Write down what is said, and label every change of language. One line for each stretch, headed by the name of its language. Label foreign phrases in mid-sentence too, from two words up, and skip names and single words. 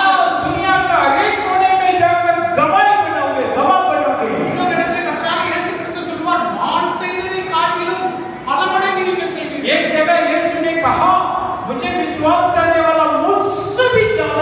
Hindi: दुनिया का हर एक कोने में जाकर गवाह बनोगे, गवाह बनोगे।
Tamil: இன்னொரு இடத்துல கர்த்தராக இயேசு கிறிஸ்து சொல்வார், நான் செய்ததை காட்டிலும் பல மடங்கு நீங்கள் செய்வீர்கள்.
Hindi: एक जगह यीशु ने कहा, मुझे विश्वास करने वाला मुझसे भी